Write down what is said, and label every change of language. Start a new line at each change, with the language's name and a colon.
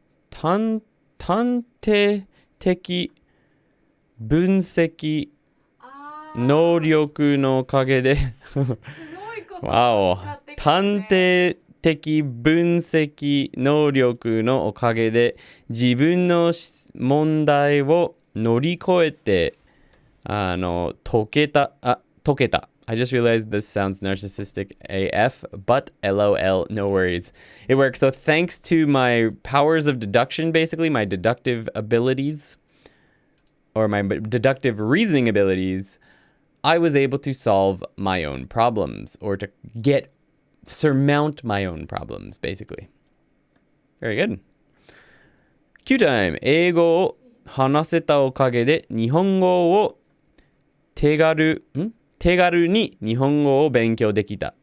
Japanese: 探偵的分析能力のおかげでわお探偵的分析能力のおかげで自分の問題を乗り越えて解けた。
English: I just realized this sounds narcissistic AF, but LOL, no worries. It works. So thanks to my powers of deduction, basically, my deductive abilities, or my deductive reasoning abilities, I was able to solve my own problems, or to surmount my own problems, basically. Very good. Q time.
Japanese: 英語を話せたおかげで日本語を手軽に日本語を勉強できた。